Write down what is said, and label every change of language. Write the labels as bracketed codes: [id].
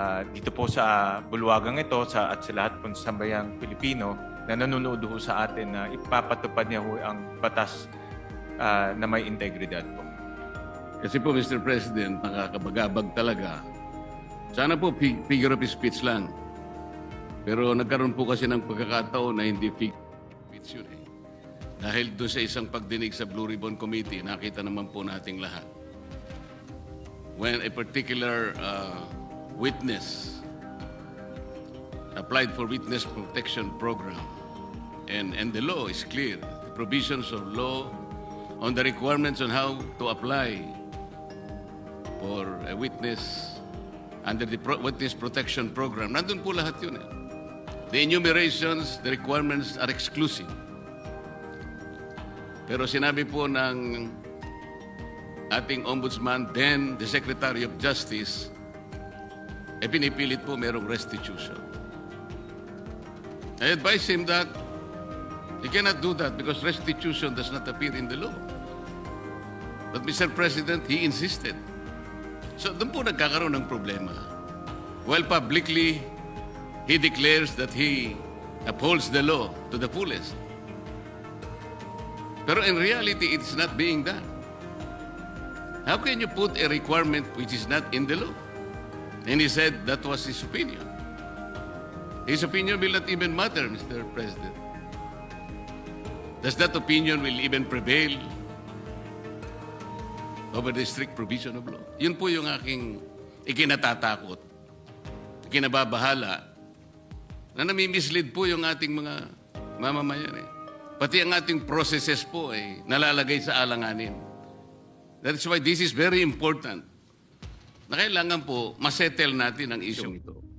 [tl] Dito po sa bulwagang ito at sa lahat po sa sambayang Pilipino na nanonood ho sa atin na ipapatupad niya ho ang batas na may integridad po. Kasi po, Mr. President, nakakabagabag talaga. Sana po [en] figure of speech [tl] lang. Pero nagkaroon po kasi ng pagkakataon na hindi [en] figure of speech [tl] yun eh. Dahil doon sa isang pagdinig sa Blue Ribbon Committee, nakita naman po nating lahat. [en] When a particular witness applied for witness protection program, and the law is clear. The provisions of law on the requirements on how to apply for a witness under the witness protection program. [tl] Nandun po lahat yun eh. [en] The enumerations, the requirements are exclusive. [tl] Pero sinabi po ng ating ombudsman, [en] then the Secretary of Justice, [tl] pinipilit po merong restitution. [en] I advise him that he cannot do that because restitution does not appear in the law. But Mr. President, he insisted. [tl] So doon po nagkakaroon ng problema. [en] While publicly, he declares that he upholds the law to the fullest. Pero in reality, it's not being done. How can you put a requirement which is not in the law? And he said that was his opinion. His opinion will not even matter, Mr. President. Does that opinion will even prevail over the strict provision of law? [tl] Yun po yung aking ikinatatakot, ikinababahala, na nami-mislead po yung ating mga mamamayan eh. Pati ang ating processes po ay nalalagay sa alanganin. [en] That's why this is very important. [tl] Na kailangan po masettle natin ang isyong ito.